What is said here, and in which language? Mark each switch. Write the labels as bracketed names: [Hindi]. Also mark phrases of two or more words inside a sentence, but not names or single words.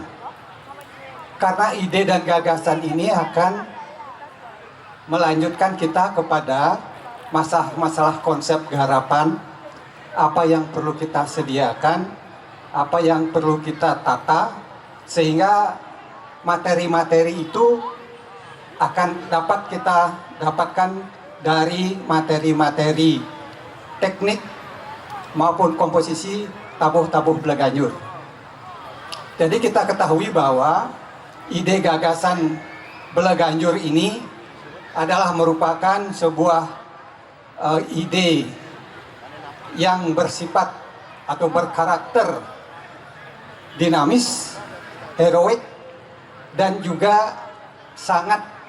[Indonesian] Karena ide dan gagasan ini akan melanjutkan kita kepada masalah konsep garapan, apa yang perlu kita sediakan, apa yang perlu kita tata, sehingga materi-materi itu akan dapat kita dapatkan dari materi-materi teknik maupun komposisi tabuh-tabuh Bleganjur. Jadi kita ketahui bahwa ide gagasan Bleganjur ini adalah merupakan sebuah ide yang bersifat atau berkarakter dinamis, heroik, dan juga sangat